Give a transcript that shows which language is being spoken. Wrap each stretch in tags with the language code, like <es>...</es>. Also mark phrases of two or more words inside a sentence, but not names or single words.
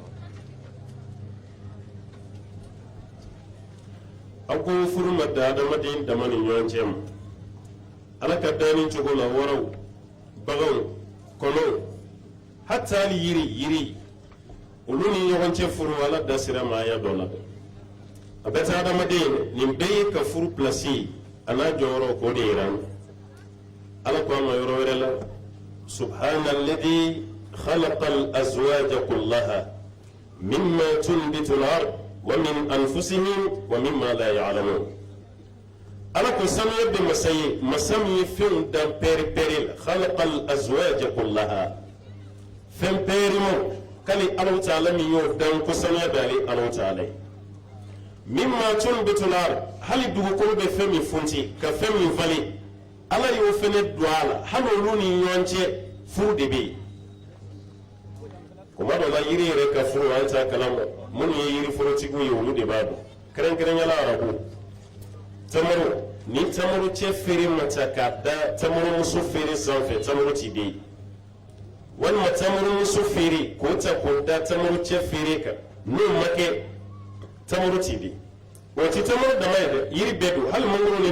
<bm>aw ko furu ma da adamaden dama ni ɲɔgɔn cɛ ma ala ka danni cogo la wɔrɔw baganw kɔnɔw hatta hali yiri olu ni ɲɔgɔn cɛ furu ala da sira ma aya dɔ la dɛ a bɛ taa adamaden nin bɛɛ ye ka furu pilasi a n'a jɔyɔrɔ k'o de yira an na ala ko a</bm> <ar>ma yɔrɔ wɛrɛ la سبحان الذي خلق الأزواج كلها مما تنبت الأرض ومن أنفسهم ومما لا</ar> <bm>ya'lamun ala ko sanuya bɛ masa min ye fɛnw dan pɛrɛ-pɛrɛ la</bm> <ar>خلق الأزواج كلها</ar> <bm>fɛn pɛrɛmaw kali</bm> <ar>الله تعالى</ar> <bm>min y'o dan ko sanuya bɛ ale</bm> <ar>الله تعالى مما تنبت الأرض</ar> <bm>hali dugukolo bɛ fɛn min funti ka fɛn min falen ala y'o fɛnɛ don a la hali olu ni ɲɔgɔn cɛ furu de bɛ yen kuma dɔ la yiri yɛrɛ ka furu an t'a kalama minnu ye yiri forotigiw ye olu de b'a dɔn kɛrɛnkɛrɛnyala arabu tamaro ni tamaro cɛ feere ma ta k'a da tamaro muso feere sanfɛ tamaro ti den walima tamaro muso feere k'o ta k'o da tamaro cɛ feere kan n'o ma kɛ tamaro ti den o ti tamaro dama ye dɛ yiri bɛɛ don hali mangoro ni</bm>